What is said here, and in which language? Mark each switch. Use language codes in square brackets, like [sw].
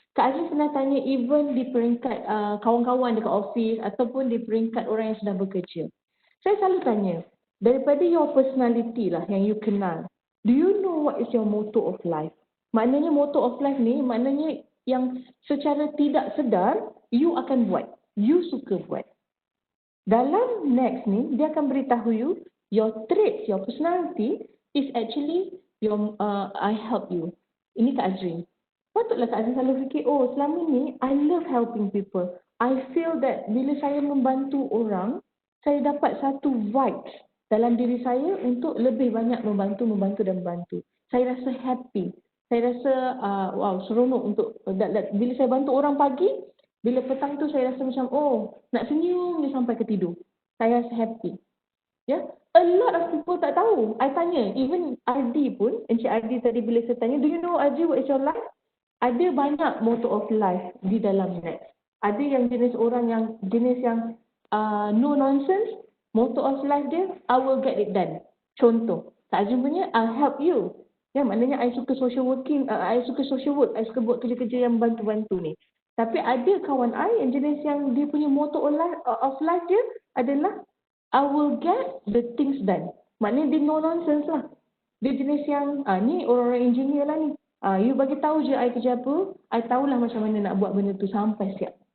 [ms] Kak Azreen pernah tanya even di peringkat kawan-kawan dekat office ataupun di peringkat orang yang sedang bekerja. Saya selalu tanya, daripada your personality lah yang you kenal, [en] do you know what is your motto of life? [ms] Maknanya motto of life ni, maknanya yang secara tidak sedar, you akan buat. You suka buat. Dalam next ni, dia akan beritahu you, [en] your traits, your personality is actually your I help you. [ms] Ini Kak Azreen. Patutlah Kak Azreen selalu fikir, oh selama ni [en] I love helping people. I feel that [ms] bila saya membantu orang, saya dapat satu vibes dalam diri saya untuk lebih banyak membantu. Saya rasa happy. Saya rasa wow, seronok untuk bila saya bantu orang pagi, bila petang tu saya rasa macam oh, nak senyum je sampai ke tidur. Saya rasa happy. Ya, [en] a lot of people [ms] tak tahu. I tanya, even Adi pun, Encik Adi tadi bila saya tanya, [en] do you know Adi what is your life? [ms] Ada banyak motto of life di dalam net. Ada yang jenis yang no nonsense, motto of life dia, [en] I will get it done. [ms] Contoh, Kak Azreen punya, [en] I'll help you. [ms] Ya, maknanya I suka social working, I suka social work, I suka buat kerja-kerja yang bantu-bantu ni. Tapi ada kawan I yang jenis yang dia punya motto of life dia adalah [en] I will get the things done. [ms] Maknanya dia no nonsense lah. Dia jenis yang, ni orang-orang engineer lah ni. You bagi tahu je I kerja apa, I tahulah macam mana nak buat benda tu sampai siap.